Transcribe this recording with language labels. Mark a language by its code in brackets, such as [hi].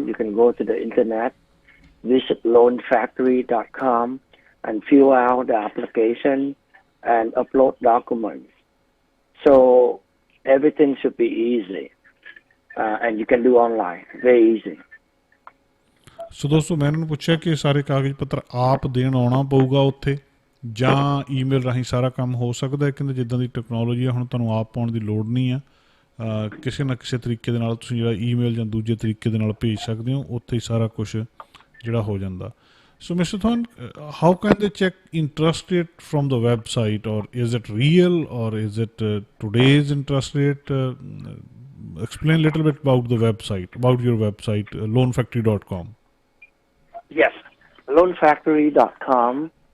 [en] You can go to the internet, visit loanfactory.com, and fill out the application and upload documents. So everything should be easy, and you can do online, very easy. [pa] ਸੋ ਦੋਸਤੋ, ਮੈਂ ਇਹਨਾਂ ਨੂੰ ਪੁੱਛਿਆ ਕਿ ਸਾਰੇ ਕਾਗਜ਼ ਪੱਤਰ ਆਪ ਦੇਣ ਆਉਣਾ ਪਊਗਾ ਉੱਥੇ, ਜਾਂ ਈਮੇਲ ਰਾਹੀਂ ਸਾਰਾ ਕੰਮ ਹੋ ਸਕਦਾ ਹੈ। ਕਹਿੰਦੇ ਜਿੱਦਾਂ ਦੀ ਟੈਕਨੋਲੋਜੀ ਆ ਹੁਣ ਤੁਹਾਨੂੰ ਆਪ ਪਾਉਣ ਦੀ ਲੋੜ ਨਹੀਂ ਆ, ਕਿਸੇ ਨਾ ਕਿਸੇ ਤਰੀਕੇ ਦੇ ਨਾਲ ਤੁਸੀਂ ਜਿਹੜਾ ਈਮੇਲ ਜਾਂ ਦੂਜੇ ਤਰੀਕੇ ਦੇ ਨਾਲ ਭੇਜ ਸਕਦੇ ਹੋ, ਉੱਥੇ ਹੀ ਸਾਰਾ ਕੁਛ ਜਿਹੜਾ ਹੋ ਜਾਂਦਾ। [en] So, Mr. Thorn, how can they check interest rate from the website, or is it real, or is it today's interest rate? Explain a little bit about the website, about your website, loanfactory.com. Yes, loanfactory.com.